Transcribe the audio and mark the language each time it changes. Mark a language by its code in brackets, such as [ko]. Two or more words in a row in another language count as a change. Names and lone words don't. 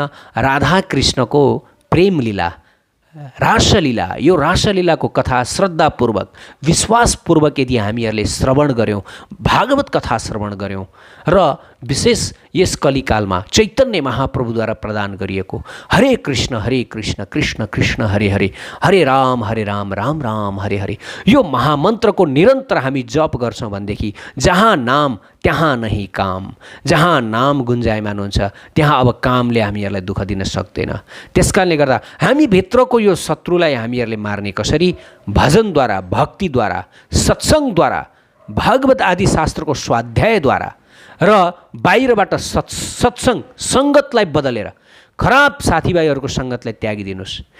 [ne] राधा कृष्णको प्रेम लीला, रासलीला, यो रासलीलाको कथा श्रद्धापूर्वक, विश्वासपूर्वक यदि हामीहरूले श्रवण गऱ्यौँ, भागवत कथा श्रवण गऱ्यौँ र विशेष यस कलिकालमा चैतन्य महाप्रभुद्वारा प्रदान गरिएको हरे कृष्ण कृष्ण कृष्ण हरे हरे, हरे राम राम राम हरे हरे, यो महामन्त्रको निरन्तर हामी जप गर्छौँ भनेदेखि जहाँ नाम त्यहाँ नहीं काम, जहाँ नाम गुन्जायमान हुन्छ त्यहाँ अब कामले हामीहरूलाई दुःख दिन सक्दैन। त्यसकारणले गर्दा हामी भित्रको यो शत्रुलाई हामीहरूले मार्ने कसरी? भजनद्वारा, भक्तिद्वारा, सत्सङ्गद्वारा, भागवत आदि शास्त्रको स्वाध्यायद्वारा र बाहिरबाट सत्सङ्ग सङ्गतलाई बदलेर खराब साथीभाइहरूको सङ्गतलाई त्यागिदिनुहोस्।